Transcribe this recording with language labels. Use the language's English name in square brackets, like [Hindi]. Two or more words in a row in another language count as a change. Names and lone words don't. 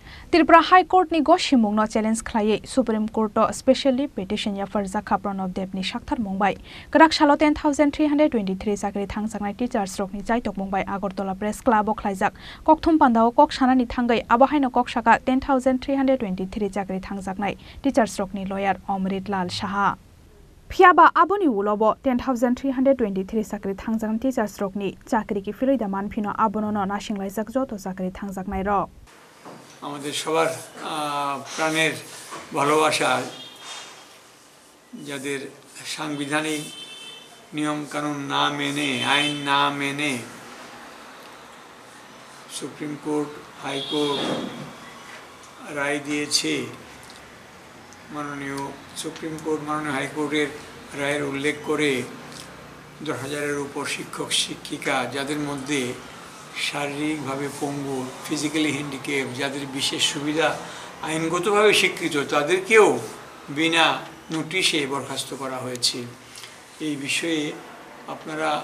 [Kok Borok] Tripura High Court ni goshimung no challenge khlai Supreme Court to [English] specially petition [Kok Borok] ya farza khapron of dep ni shakthar mumbai krak shalo 10323 sakri thangsangnai teachers rok ni jaitok mumbai Agartala Press Club o khlaijak kokthum pandao kok sanani thangai abahaino kok saka 10323 sakri thangjaknai teachers rok ni lawyer Omrit Lal Saha Phiaba aboni ulobo 10323 sakri thangjakn teachers rok ni chakri ki filoi da manphino abono no nasinglai joto sakri thangjaknai ro [Bangla] আমাদের সবার প্রাণের ভালোবাসা যাদের সাংবিধানিক নিয়ম কানুন না মেনে আইন না মেনে সুপ্রিম কোর্ট হাইকোর্ট রায় দিয়েছে মাননীয় সুপ্রিম কোর্ট মাননীয় হাইকোর্টের রায়ের উল্লেখ করে 10,000-এর উপর শিক্ষক শিক্ষিকা যাদের মধ্যে শারীরিকভাবে পঙ্গু [English] physically handicap [Bangla] যাদের বিশেষ সুবিধা আইনগতভাবে স্বীকৃত তাদেরকেও বিনা নোটিশে বরখাস্ত করা হয়েছে এই বিষয়ে আপনারা